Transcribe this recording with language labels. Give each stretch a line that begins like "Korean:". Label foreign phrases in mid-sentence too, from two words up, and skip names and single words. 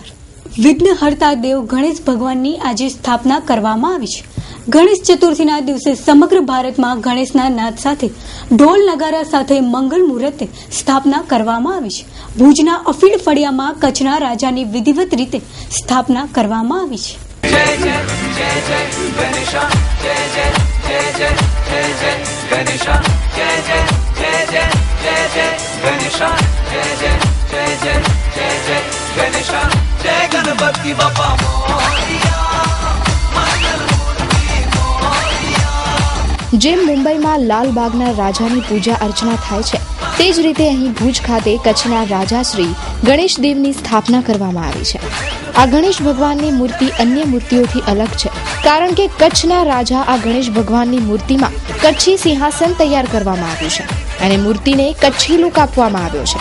Gujarati: વિઘ્નહર્તા દેવ ગણેશ ભગવાનની આજે સ્થાપના કરવામાં આવી છે. ગણેશ ચતુર્થીના દિવસે સમગ્ર ભારતમાં ગણેશના નાદ સાથે ઢોલ નગારા સાથે મંગલ મુહૂર્તે સ્થાપના કરવામાં આવી છે. ભુજના અફીણ ફળિયામાં કચ્છના રાજાની વિધિવત રીતે સ્થાપના કરવામાં આવી છે.
Hindi: जय जय जय जय गणेशा जय जय जय जय जय जय गणेशा जय जय जय जय जय जय गणेशा जय जय जय जय जय जय गणेशा जय
Marathi: गणपति बापा मोरया मंगल मूर्ति मोरया.
Gujarati: જેમ મુંબઈમાં લાલબાગના રાજાની પૂજા અર્ચના થાય છે, તે જ રીતે અહીં ભુજ ખાતે કચ્છના રાજા શ્રી ગણેશ દેવની સ્થાપના કરવામાં આવી છે. આ ગણેશ ભગવાનની મૂર્તિ અન્ય મૂર્તિઓથી અલગ છે, કારણ કે કચ્છના રાજા આ ગણેશ ભગવાનની મૂર્તિમાં કચ્છી સિંહાસન તૈયાર કરવામાં આવ્યું છે અને મૂર્તિને કચ્છી લુક આપવામાં આવ્યો છે.